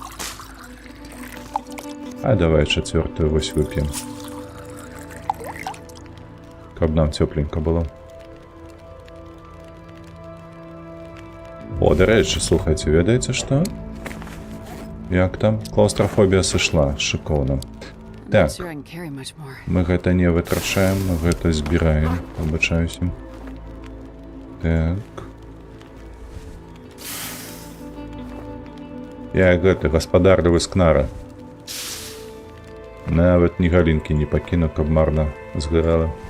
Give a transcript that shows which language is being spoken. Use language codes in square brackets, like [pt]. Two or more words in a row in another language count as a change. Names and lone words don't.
[be] А давай чацвёртую вось вып'ем. Каб нам цёпленька было. О, дарэчы, слухайце, ведаеце што? Як там? Клаустрафобія сышла, шыкоўна. [en] I'm [be] Так, [en] not sure I can carry much more. [be] мы гэта не вытрачаем, мы гэта збіраем, пабачаюся. Так. Я гэты гаспадарлівы скнара. Нават ні галінкі не пакіну, каб марна згарала.